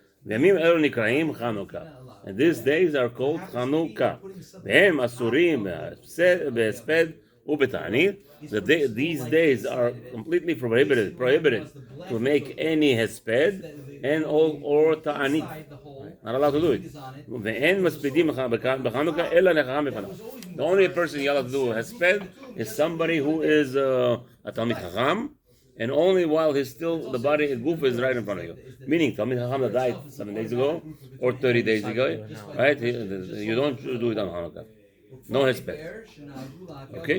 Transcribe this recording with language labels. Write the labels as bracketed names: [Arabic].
[Hebrew] וימים אלו נקראים חנוכה. [English] And these days are called Chanukah. [Hebrew] והם אסורים בהספד ובתענית. [English] These days are completely prohibited to make any hesped and or ta'anit. Not allowed to do it. [Hebrew] ואין מספידים בחנוכה אלא לחכם בפניו. [English] The only person you're allowed to do hesped is somebody who is a Talmid Chacham, and only while he's still, the body, the goof is right in front of you. Meaning, Talmid Chacham that died 7 days ago, or 30 days ago, right? You don't do it on Hanukkah. No hesped. Okay?